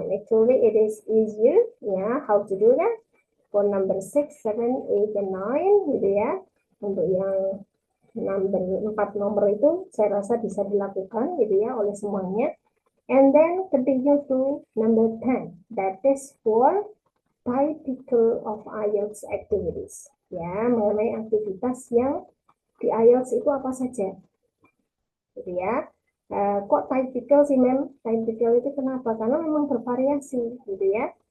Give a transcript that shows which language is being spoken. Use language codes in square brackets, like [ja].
[en] Actually, it is easier, yeah, how to do that. For number 6, 7, 8, and 9, [id] gitu ya. Untuk yang number 4 nomor itu, saya rasa bisa dilakukan, gitu ya, oleh semuanya. [en] And then continue to number 10. That is for typical of IELTS activities. [id] Ya, mengenai aktivitas yang di IELTS itu apa saja, gitu ya. Kok typical sih, Mem? Typical itu kenapa? Karena memang bervariasi, gitu ya.